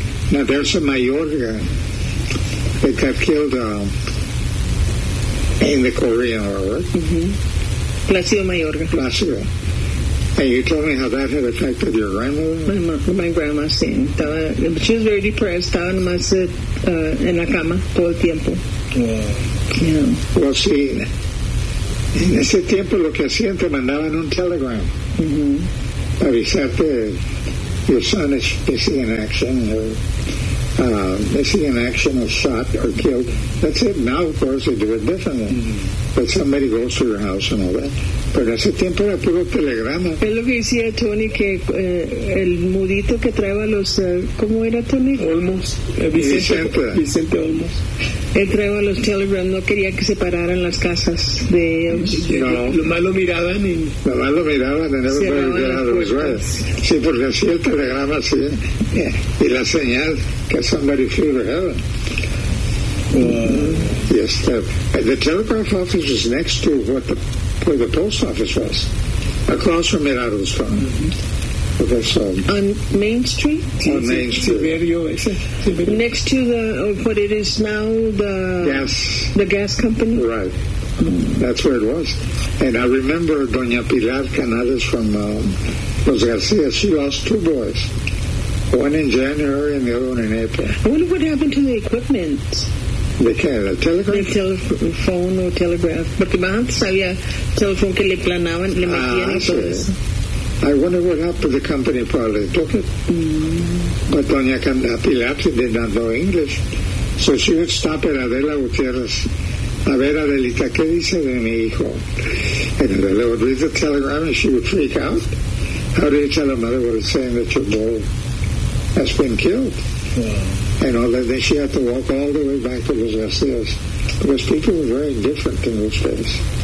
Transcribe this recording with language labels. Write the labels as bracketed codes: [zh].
[en] Now there's a Mayorga that got killed in the Korean War. Placido Mayorga. Placido. And you told me how that had affected your grandmother. My grandma, sí. She was very depressed. [es] Estaba nomás en la cama todo el tiempo. [en] Yeah. Well, sí. [es] En ese tiempo lo que hacían, te mandaban un telegram. avisarte [en] your son is missing in action, or missing in action, or shot or killed. That's it. Now, of course, they do it differently. Mm-hmm. But somebody goes to your house and all that. [es] Pero ese tiempo era puro telegrama. Es lo que decía Tony, que el mudito que traía los... ¿Cómo era, Tony? Olmos. Vicente Olmos. Él traía los telegramas, no quería que se pararan las casas de ellos. No. Lo malo miraban en el lugar de los... Sí, porque así el telegrama, sí. Y la señal, que [en] somebody flew to heaven. Yes, the telegraph office was next to where the post office was, across from Mirado's farm. Mm-hmm. Okay, so on Main Street. On Main Street, next to the what it is now, the gas company. Right, that's where it was. And I remember Doña Pilar Canales from Los Garcia. She lost two boys, one in January and the other one in April. I wonder what happened to the equipment. [es] ¿De qué? ¿El telegraph? El teléfono o telegraph. Porque más antes había teléfono que le planaban, le metían y todo eso. [en] I wonder what happened to the company, probably took it. Mm-hmm. But Doña Candela Pilar did not know English. So she would stop at Adela Gutierrez. [es] A ver, Adelita, ¿qué dice de mi hijo? [en] And Adela would read the telegram and she would freak out. How do you tell a mother what it's saying that your boy has been killed? Wow. And all that, then she had to walk all the way back to Los Garcias. Because people were very different in those days.